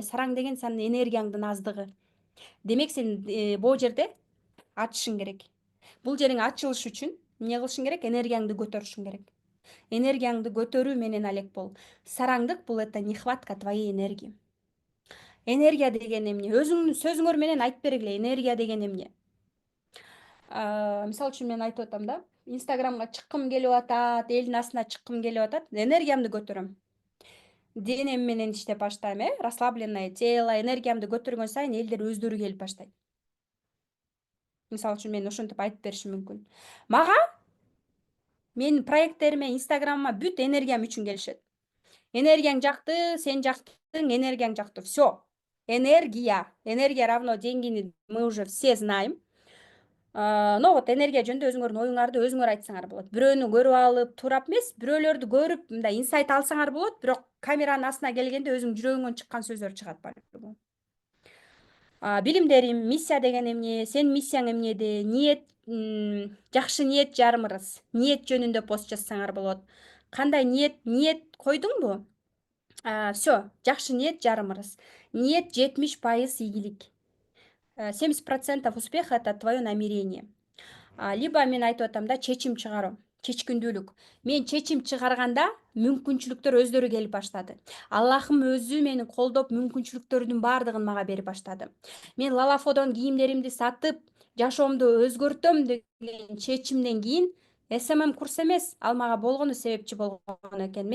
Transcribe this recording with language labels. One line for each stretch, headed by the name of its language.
Kyrgyz: Сараң деген сенин энергияңдын аздыгы. Демек сен бул жерде ачышың керек. Бул жериң ачылыш үчүн эмне кылышың керек? Энергияңды көтөрүшүң керек. Энергияңды көтөрүү менен алек бол. Сараңдык — бул
Russian: это нехватка твоей энергии.
Kyrgyz: Энергия деген эмне? Өзүңдүн сөзүңөр менен айтып бергиле. Энергия деген эмне? Мисалы үчүн мен айтып атам да. Инстаграмга чыккым келип атат, элдин астына чыккым келип атат. Энергиямды көтөрөм. Денем менен иштеп баштайм,
Russian: расслабленное тело,
Kyrgyz: энергиямды көтөргөн сайын элдер өздөрү келип баштайт. Мисалы үчүн мен ошентип айтып беришим мүмкүн. Мага менин проекттериме, Инстаграмыма бүт энергиям үчүн келишет. Энергияң жакты, сен жактың, энергияң жакты. Все. Энергия.
Russian: Энергия равно деньгини мы уже все знаем. Но вот
Kyrgyz: энергия жөнүндө өзүңөрдүн оюңарды өзүңөр айтсаңар болот. Бирөөнү көрүп алып, туурап эмес, бирөөлөрдү көрүп, мындай инсайт алсаңар болот, бирок камеранын астына келгенде өзүңүн жүрөгүңөн чыккан сөздөр чыгат балким. Билимдерим, миссия деген эмне, сенин миссияң эмнеде, ниет, жакшы ниет жарымырыз. Ниет жөнүндө пост жазсаңар болот. Кандай ниет койдуңбу? Все, жакшы ниет жарымырыз. Ниет 70% ийгилик.
Russian: 70% успеха — это твое намерение.
Kyrgyz: Либо мен айтып атам да, чечим чыгаруу, чечкиндүүлүк. Мен чечим чыгарганда мүмкүнчүлүктөр өздөрү келип баштады. Аллахым өзү мени колдоп, мүмкүнчүлүктөрдүн баардыгын мага берип баштады. Мен Лалафодон кийимдеримди сатып, жашоомду өзгөртөм деген чечимден кийин СММ курс эмес, ал мага болгону себепчи болгон экен.